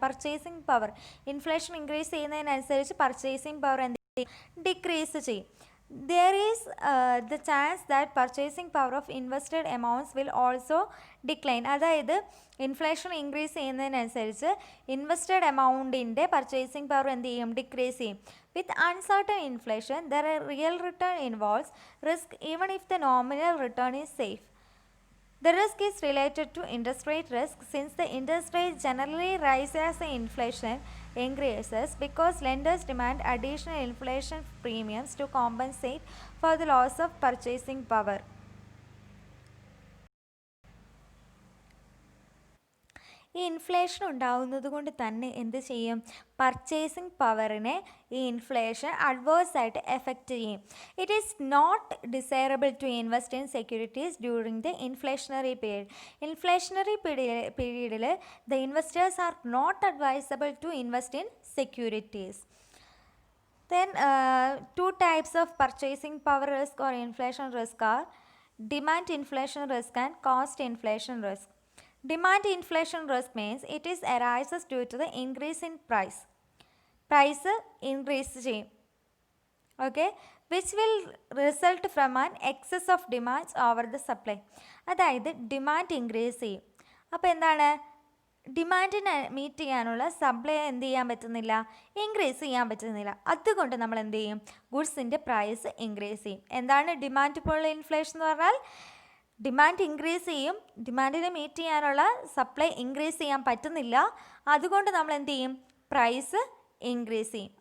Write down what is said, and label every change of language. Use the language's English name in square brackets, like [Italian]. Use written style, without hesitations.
[Malayalam] Purchasing power inflation increase ചെയ്യുന്നതിനനുസരിച്ച് purchasing power എന്ത് ചെയ്യും, decrease ചെയ്യും. [English] There is the chance that purchasing power of invested amounts will also decline. [Malayalam] അതായത് inflation increase ചെയ്യുന്നതിനനുസരിച്ച് invested എമൗണ്ടിൻ്റെ purchasing power എന്ത് ചെയ്യും, decrease ചെയ്യും. [English] With uncertain inflation their real return involves risk even if the nominal return is safe. The risk is related to interest rate risk since the interest rate generally rises as the inflation increases because lenders demand additional inflation premiums to compensate for the loss of purchasing power. [Malayalam] ഈ inflation ഉണ്ടാവുന്നത് കൊണ്ട് തന്നെ എന്ത് ചെയ്യും, purchasing പവറിനെ ഈ inflation adverse ആയിട്ട് effect ചെയ്യും. [English] It is not desirable to invest in securities during the inflationary period. [Malayalam] Inflationary പീരീഡിൽ [English] The investors are not advisable to invest in securities. Then two types of purchasing power risk or inflation risk are demand inflation risk and cost inflation risk. Demand inflation risk means it is arises due to the increase in price. [Malayalam] Price increase ചെയ്യും, [English] okay, which will result from an excess of demand over the supply. [Malayalam] അതായത് demand increase ചെയ്യും. അപ്പോൾ എന്താണ്, ഡിമാൻഡിനെ meet ചെയ്യാനുള്ള supply എന്ത് ചെയ്യാൻ പറ്റുന്നില്ല, increase ചെയ്യാൻ പറ്റുന്നില്ല. അതുകൊണ്ട് നമ്മൾ എന്ത് ചെയ്യും, ഗുഡ്സിൻ്റെ പ്രൈസ് ഇൻക്രീസ് ചെയ്യും. എന്താണ് ഡിമാൻഡ് ഇപ്പോൾ ഇൻഫ്ലേഷൻ എന്ന് പറഞ്ഞാൽ, ഡിമാൻഡ് ഇൻക്രീസ് ചെയ്യും, ഡിമാൻഡിനെ മീറ്റ് ചെയ്യാനുള്ള സപ്ലൈ ഇൻക്രീസ് ചെയ്യാൻ പറ്റുന്നില്ല, അതുകൊണ്ട് നമ്മൾ എന്ത് ചെയ്യും, പ്രൈസ് ഇൻക്രീസ് ചെയ്യും.